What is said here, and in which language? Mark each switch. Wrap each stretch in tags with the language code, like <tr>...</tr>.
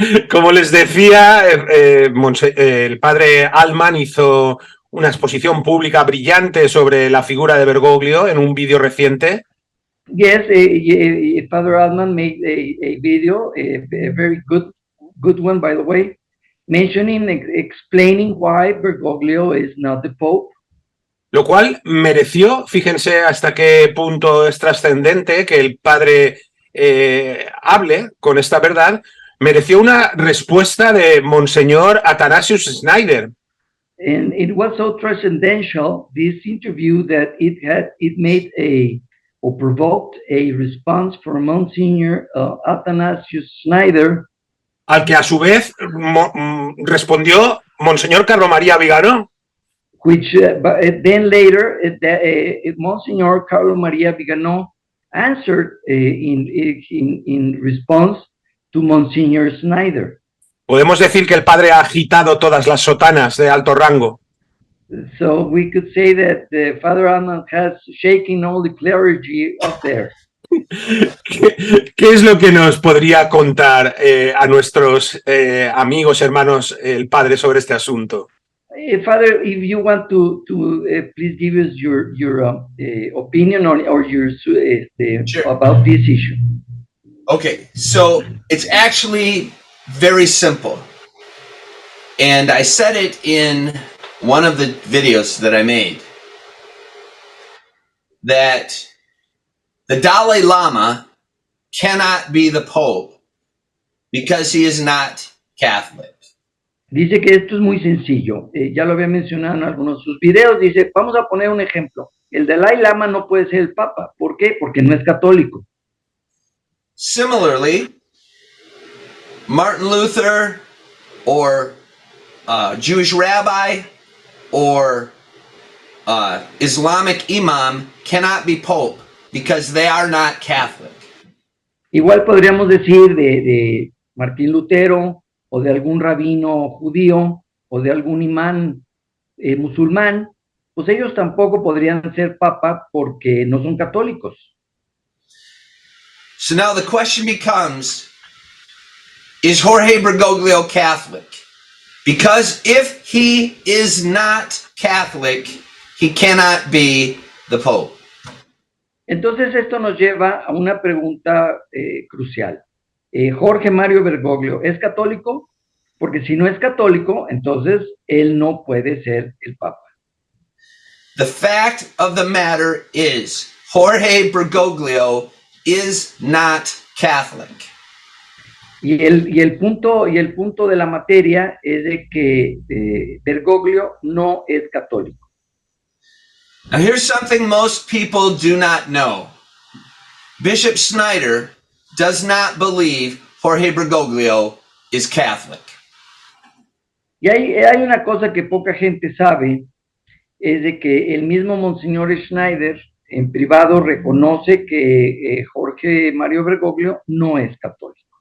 <es>Como les decía, el padre Allman hizo una exposición pública brillante sobre la figura de Bergoglio en un vídeo reciente.</es> <en>Yes, Father Allman made a video, a very good one, by the way, mentioning, explaining why Bergoglio is not the Pope.</en> <es>Lo cual mereció, fíjense hasta qué punto es trascendente que el padre hable con esta verdad, mereció una respuesta de Monseñor Athanasius Schneider.</es> <en>And it was so transcendental, this interview, that it made or provoked a response from Monsignor Athanasius Schneider,</en> <es>al que a su vez respondió Monseñor Carlo María Vigano,</es> <en>which then later Monsignor Carlo María Vigano answered in response to Monsignor Schneider.</en> <es>Podemos decir que el padre ha agitado todas las sotanas de alto rango.</es> <en>So we could say that Father Allman has shaken all the clergy up there.</en> <es>¿Qué es lo que nos podría contar a nuestros amigos, hermanos, el padre sobre este asunto?</es> <en>Father, if you want to please give us your opinion or your Sure. about this issue. Okay, so it's actually very simple. And I said it in one of the videos that I made that the Dalai Lama cannot be the Pope because he is not Catholic.</en> <es>Dice que esto es muy sencillo. Ya lo había mencionado en algunos de sus videos. Dice, vamos a poner un ejemplo. El Dalai Lama no puede ser el Papa. ¿Por qué? Porque no es católico.</es> <en>Similarly, Martin Luther or Jewish rabbi or Islamic imam cannot be Pope because they are not Catholic.</en> <es>Igual podríamos decir de Martín Lutero o de algún rabino judío o de algún imán musulmán, pues ellos tampoco podrían ser papa porque no son católicos.</es> <en>So now the question becomes, is Jorge Bergoglio Catholic? Because if he is not Catholic, he cannot be the Pope.</en> <es>Entonces esto nos lleva a una pregunta crucial. Jorge Mario Bergoglio, ¿es católico? Porque si no es católico, entonces él no puede ser el Papa.</es> <en>The fact of the matter is, Jorge Bergoglio is not Catholic.</en> <es>Y el punto de la materia es de que Bergoglio no es católico.</es> <en>Now here's something most people do not know. Bishop Snyder does not believe Jorge Bergoglio is Catholic.</en> <es>Y hay una cosa que poca gente sabe, es de que el mismo Monseñor Schneider en privado reconoce que Jorge Mario Bergoglio no es católico.</es>